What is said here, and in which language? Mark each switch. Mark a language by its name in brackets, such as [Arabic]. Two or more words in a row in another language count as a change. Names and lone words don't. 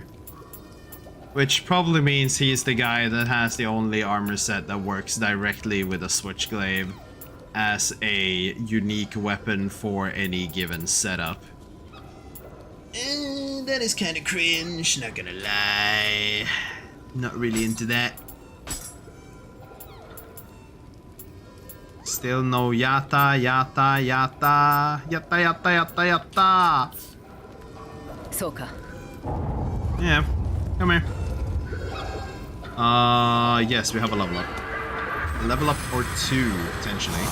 [English] Which probably means he's the guy that has the only armor set that works directly with a switchglaive as a unique weapon for any given setup. That is kind of cringe, not gonna lie. Not really into that. Still no yata, yata, yata, yata, yata, yata, yata. Soka. Yeah, come here. Yes, we have a level up. A level up or two, potentially.